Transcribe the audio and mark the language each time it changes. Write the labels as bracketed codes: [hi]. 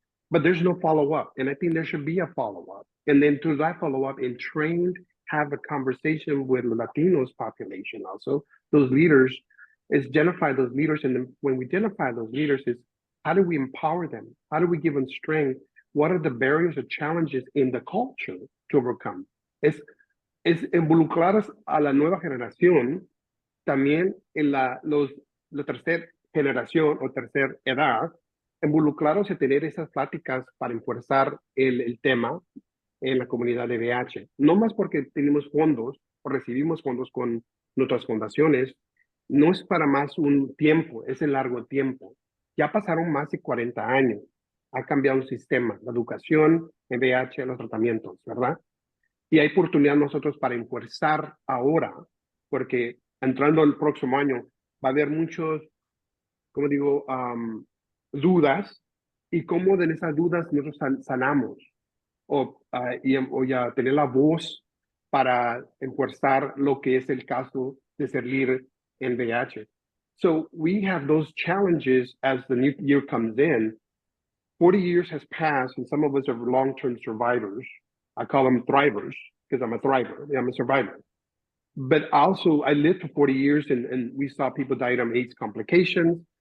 [en] But there's no follow-up. And I think there should be a follow-up. And then through that follow-up and trained, have a conversation with the Latinos population also, those leaders, is identify those leaders. And then when we identify those leaders is how do we empower them? How do we give them strength? What are the barriers or challenges in the culture to overcome? [es] Es involucrar a la nueva generación también en la tercera generación o tercera edad, involucrados a tener esas pláticas para enfuerzar el tema en la comunidad de VIH. No más porque tenemos fondos o recibimos fondos con nuestras fundaciones, no es para más un tiempo, es el largo tiempo. Ya pasaron más de 40 años. Ha cambiado el sistema, la educación, el VIH, los tratamientos, ¿verdad? Y hay oportunidad nosotros para enfuerzar ahora, porque entrando el próximo año va a haber muchos, como digo, dudas, y cómo de esas dudas nosotros sanamos o ya tener la voz para enfuerzar lo que es el caso de ser líder en VIH. [en] So we have those challenges as the new year comes in. 40 years has passed and some of us are long-term survivors. I call them thrivers because I'm a thriver. I'm a survivor. But also I lived for 40 years and we saw people die from AIDS complications.